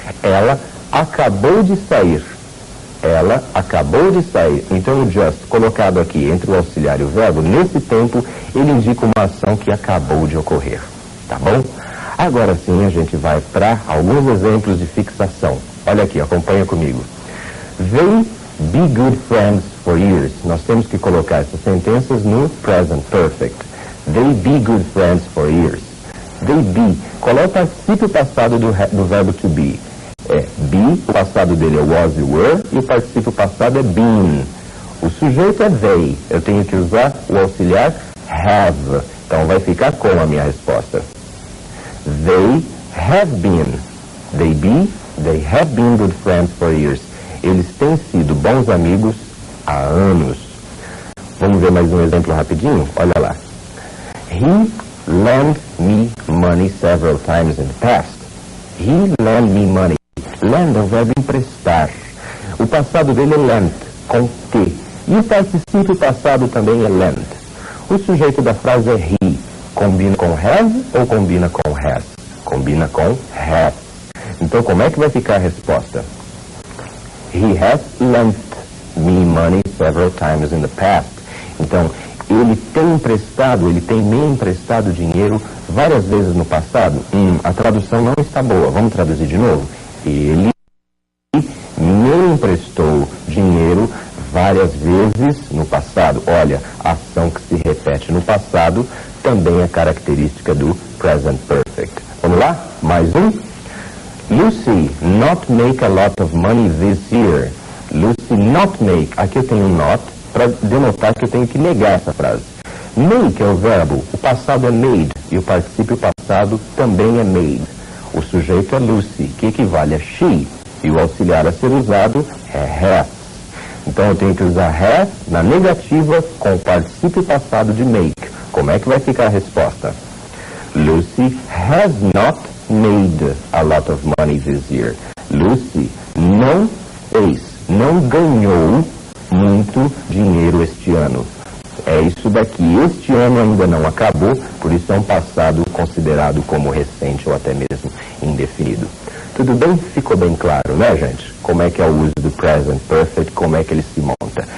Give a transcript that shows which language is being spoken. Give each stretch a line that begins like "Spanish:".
Portuguese: Ela acabou de sair. Ela acabou de sair. Então o just, colocado aqui entre o auxiliar e o verbo, nesse tempo, ele indica uma ação que acabou de ocorrer. Tá bom? Agora sim, a gente vai para alguns exemplos de fixação. Olha aqui, acompanha comigo.
English: They be good friends for years.
Portuguese: Nós temos que colocar essas sentenças no present perfect.
English: They be good friends for years. They be.
Portuguese: Qual é o particípio passado do verbo to be? É be, o passado dele é was e were, e o particípio passado é been. O sujeito é they. Eu tenho que usar o auxiliar have. Então vai ficar com a minha resposta.
English: They have been. They have been good friends for years.
Portuguese: Eles têm sido bons amigos há anos. Vamos ver mais um exemplo rapidinho? Olha lá.
English: He lent me money several times in the past. He lent me money.
Portuguese: Lend é o verbo emprestar. O passado dele é lent, com T. E o particípio passado também é lent. O sujeito da frase é he. Combina com have ou combina com has? Combina com has. Então como é que vai ficar a resposta?
English: He has lent me money several times in the past.
Portuguese: Então, ele tem me emprestado dinheiro várias vezes no passado. A tradução não está boa. Vamos traduzir de novo? Ele me emprestou dinheiro várias vezes no passado. Olha, a ação que se repete no passado também é característica do present perfect. Vamos lá? Mais um.
English: Lucy not make a lot of money this year. Lucy not make.
Portuguese: Aqui eu tenho um not para denotar que eu tenho que negar essa frase. Make é o verbo, o passado é made e o particípio passado também é made. O sujeito é Lucy, que equivale a she, e o auxiliar a ser usado é has. Então eu tenho que usar has na negativa com o particípio passado de make. Como é que vai ficar a resposta?
English: Lucy has not made a lot of money this year.
Portuguese: Lucy não fez, não ganhou muito dinheiro este ano. É isso daqui. Este ano ainda não acabou, por isso é um passado considerado como recente ou até mesmo indefinido. Tudo bem? Ficou bem claro, né, gente? Como é que é o uso do present perfect, como é que ele se monta.